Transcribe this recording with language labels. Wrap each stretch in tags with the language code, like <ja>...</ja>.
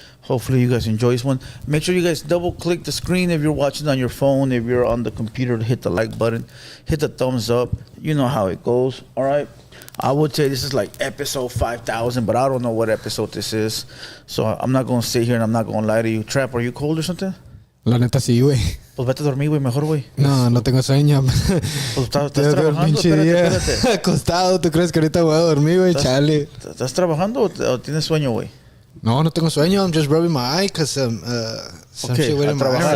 <en>Hopefully you guys enjoy this one. Make sure you guys double click the screen if you're watching on your phone. If you're on the computer, hit the like button, hit the thumbs up. You know how it goes. All right. I would say this is like episode 5,000, but I don't know what episode this is. So I'm not going to sit here and I'm not going to lie to you. Trap, are you cold or something?</en> <es>La neta sí, güey. Pues vete a dormir, güey, mejor, güey. No tengo sueño. Pues estás trabajando, espérate. Acostado, ¿tú crees que ahorita voy a dormir, güey? Chale. ¿Estás trabajando o tienes sueño, güey? No tengo sueño.</es> <en>I'm just rubbing my eye because some shit with my eye.</en>